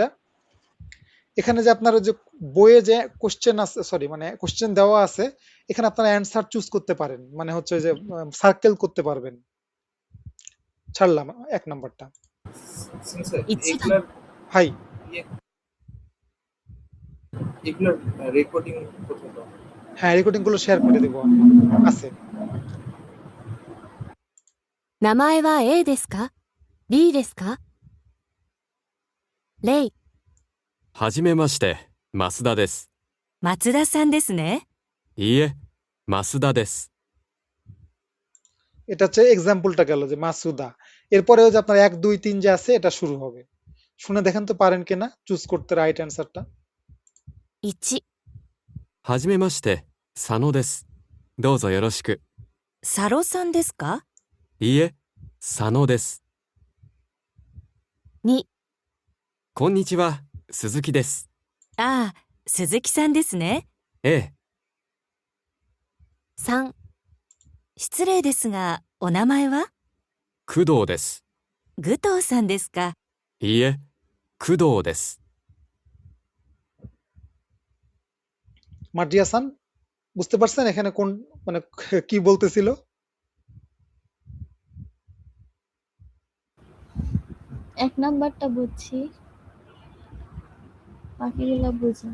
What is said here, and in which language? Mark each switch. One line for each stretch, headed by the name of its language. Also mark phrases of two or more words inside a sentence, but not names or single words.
Bangla: এখানে যে আপনার যে বইয়ে যে কোশ্চেন আছে, সরি মানে কোশ্চেন দেওয়া আছে, এখানে আপনারা
English: answer choose
Bangla: করতে পারেন, মানে হচ্ছে যে সার্কেল করতে পারবেন। ছাড়লাম 1 নাম্বারটা। সেন্সর
Japanese: 1番、
Bangla: এগুলার হাই, ইয়ে- এগুলার রেকর্ডিং কোথায় পাবো? হ্যাঁ রেকর্ডিং গুলো শেয়ার করে দেবো আমি, আছে।
Japanese: 名前は A ですか ?B ですかレイ、はじめまして、増田です。松田さんですね。いいえ、増田です。
Bangla: এটা হচ্ছে এক্সাম্পলটা গেল যে মাসুদা। এরপরে যে আপনার 1 2 3 যে আছে এটা শুরু হবে। শুনে দেখেন তো পারেন কিনা চুজ করতে
English: right answerটা।
Japanese: 1、はじめまして、佐野です。どうぞよろしく。サロさんですか？いいえ、佐野です。 2、こんにちは、鈴木です。ああ、鈴木さんですね。ええ、 3、失礼ですが、お名前は？工藤です。武藤さんですか？いいえ、工藤です。
Bangla: মার্জিয়া হাসান, বুঝতে পারছেন এখানে কোন মানে কি বলতেছিল? 1 নাম্বারটা বুঝছি, বাকিগুলো বুঝি।